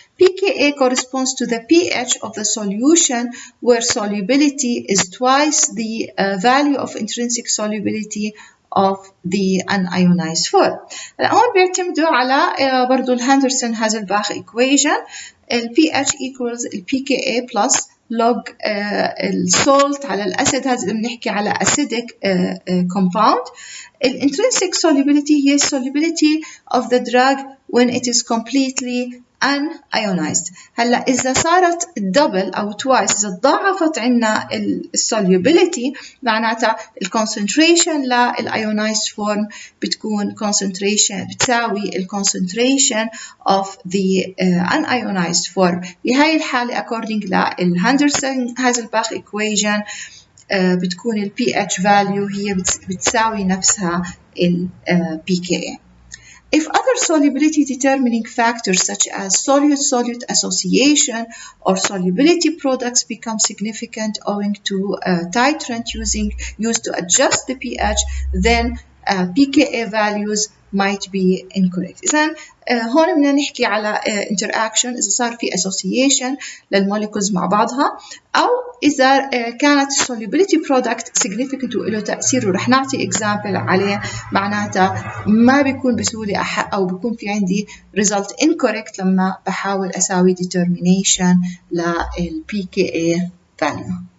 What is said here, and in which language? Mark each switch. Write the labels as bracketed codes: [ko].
[en] pKa corresponds to the pH of the solution where solubility is twice the value of intrinsic solubility of the unionized form. [ar] هون بيعتمدوا على برضو الهندرسون هازلباخ equation. [en] pH equals pKa plus log [ar] السولت على الأسيد. هذا بنحكي على acidic compound. [en] الintrinsic solubility هي solubility of the drug when it is completely unionized. [ar] هلا إذا صارت double أو twice، إذا تضاعفت عنا solubility معناتها concentration للionized form بتكون concentration بتساوي [en] concentration of the unionized form. [ar] بهاي الحالة according للهندرسون هازلباخ equation بتكون ال pH value هي بتساوي نفسها ال pKa. [en] If other solubility determining factors such as solute-solute association or solubility products become significant owing to titrant used to adjust the pH, then pKa values might be incorrect. [ar] إذن هون بدنا نحكي على interaction إذا صار في association للموليكولز مع بعضها، أو إذا كانت solubility product significant وله تأثير، ورح نعطي example عليه معناتها ما بيكون بسهولة أو بيكون في عندي [en] result incorrect [ar] لما بحاول أساوي determination لل pKa value.